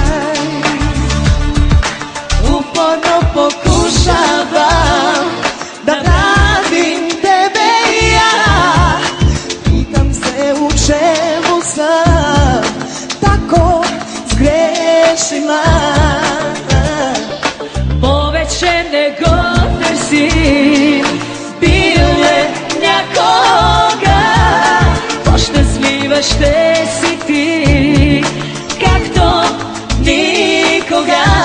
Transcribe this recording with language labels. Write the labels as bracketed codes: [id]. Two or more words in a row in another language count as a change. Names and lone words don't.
[sr] Uporno pokušavam da vratim tebe i ja. Pitam se u čemu sam tako zgrešila. [bg] Повече не го търсим, биле някога. По-щастлива ще си ти, както никога.